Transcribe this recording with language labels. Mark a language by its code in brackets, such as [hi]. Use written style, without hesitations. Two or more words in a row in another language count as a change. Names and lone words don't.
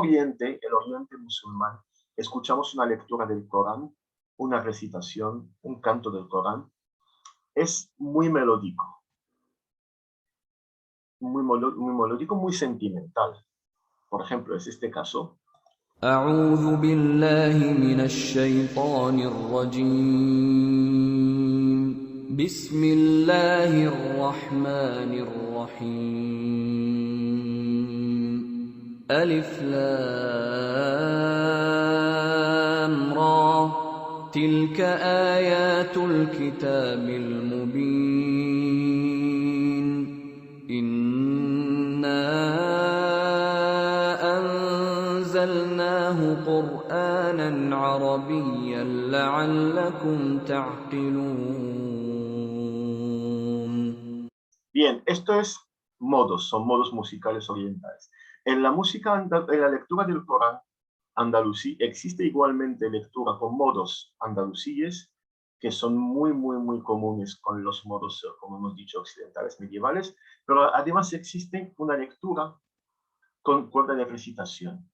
[es] Oriente, el Oriente musulmán, escuchamos una lectura del Corán, una recitación, un canto del Corán. Es muy melódico, muy melódico, muy sentimental. Por ejemplo, es este caso. [ar] أعوذ بالله من الشيطان الرجيم بسم الله الرحمن الرحيم ألف لام را تلك آيات الكتاب المبين إنا أنزلناه قرآنا عربيا لعلكم تعقلون. [es] Bien, esto es modos, son modos musicales orientales. En la música, en la lectura del Corán andalusí, existe igualmente lectura con modos andalusíes que son muy comunes con los modos, como hemos dicho, occidentales medievales, pero además existe una lectura con cuerda de recitación.